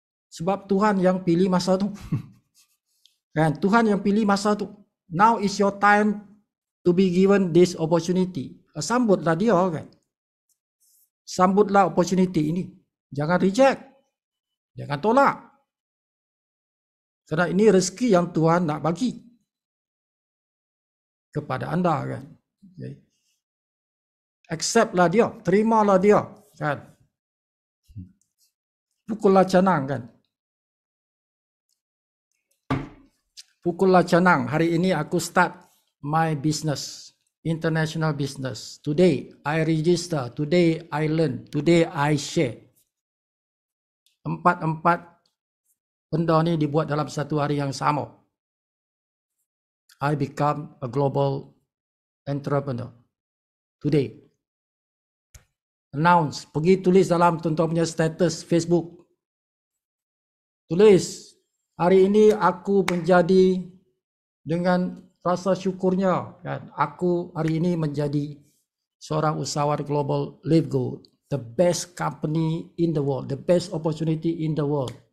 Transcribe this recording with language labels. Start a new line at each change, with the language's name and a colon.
Malay: Sebab Tuhan yang pilih masa tu. Kan? Tuhan yang pilih masa tu.
English: Now is your time to be given this opportunity.
Malay: Sambutlah dia kan. Sambutlah opportunity ini. Jangan reject. Jangan tolak. Kerana ini rezeki yang Tuhan nak bagi kepada anda kan. Acceptlah dia, terimalah dia kan. Pukullah canang kan. Pukullah canang. Hari ini aku
English: start my business, international business. Today I register, today I learn, today I share.
Malay: Empat benda ni dibuat dalam satu hari yang sama.
English: I become a global entrepreneur. Today. Announce.
Malay: Pergi tulis dalam tuan-tuan punya status Facebook. Tulis. Hari ini aku menjadi dengan rasa syukurnya. Kan? Aku hari ini menjadi seorang usahawan global Live Good.
English: The best company in the world. The best opportunity in the world.